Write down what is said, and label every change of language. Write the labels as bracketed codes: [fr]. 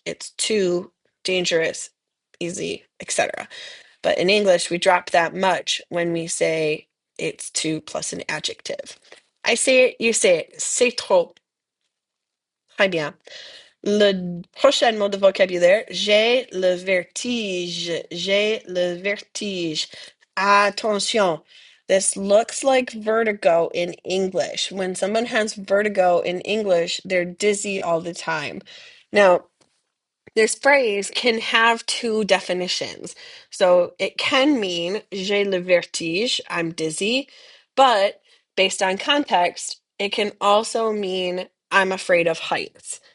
[en] It's too dangerous, easy, etc. But in English, we drop that much when we say it's too plus an adjective. I say it, you say it. [fr] C'est trop. Très bien. Le prochain mot de vocabulaire, j'ai le vertige. J'ai le vertige. Attention. [en] This looks like vertigo in English. When someone has vertigo in English, they're dizzy all the time. Now, this phrase can have two definitions. So it can mean [fr] j'ai le vertige, [en] I'm dizzy, but based on context, it can also mean I'm afraid of heights.